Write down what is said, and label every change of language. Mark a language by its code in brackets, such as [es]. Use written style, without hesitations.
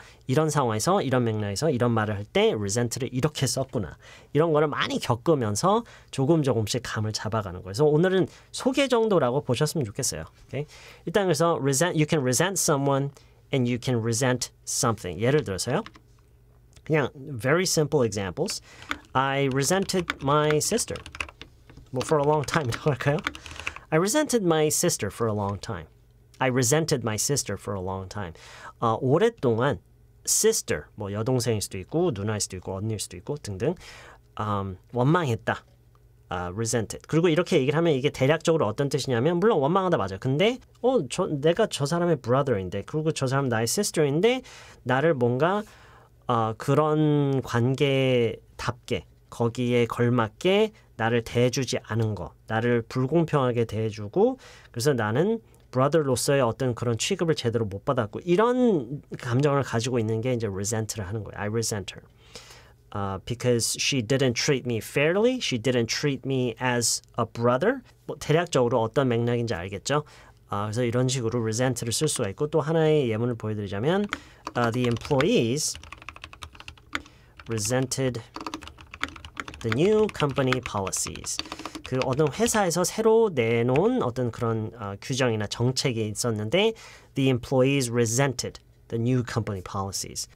[ko] 이런 상황에서 이런 맥락에서 이런 말을 할 때 resent를 이렇게 썼구나. 이런 거를 많이 겪으면서 조금씩 감을 잡아가는 거예요. 그래서 오늘은 소개 정도라고 보셨으면 좋겠어요. [en] Okay? [ko] 일단 그래서 [en] you can resent someone and you can resent something. [ko] 예를 들어서요. 그냥 [en] very simple examples. I resented my sister. for a long time이라고 [ko] 할까요? [en] I resented my sister for a long time. I resented my sister for a long time. [ko] 오랫동안 sister, 뭐 여동생일 수도 있고 누나일 수도 있고 언니일 수도 있고 등등 원망했다. [en] resented. [ko] 그리고 이렇게 얘기를 하면 이게 대략적으로 어떤 뜻이냐면 물론 원망하다 맞아요. 근데 내가 저 사람의 brother인데 그리고 저 사람 나의 sister인데 나를 뭔가 그런 관계답게 거기에 걸맞게 나를 대해주지 않은 거, 나를 불공평하게 대해주고 그래서 나는 brother로서의 어떤 그런 취급을 제대로 못 받았고 이런 감정을 가지고 있는 게 이제 resent를 하는 거예요. [en] I resent her. Because she didn't treat me fairly. She didn't treat me as a brother. [ko] 뭐 대략적으로 어떤 맥락인지 알겠죠? 그래서 이런 식으로 resent를 쓸 수가 있고 또 하나의 예문을 보여드리자면 [en] the employees resented the new company policies. [ko] 그 어떤 회사에서 새로 내놓은 어떤 그런 규정이나 정책이 있었는데 [en] the employees resented the new company policies.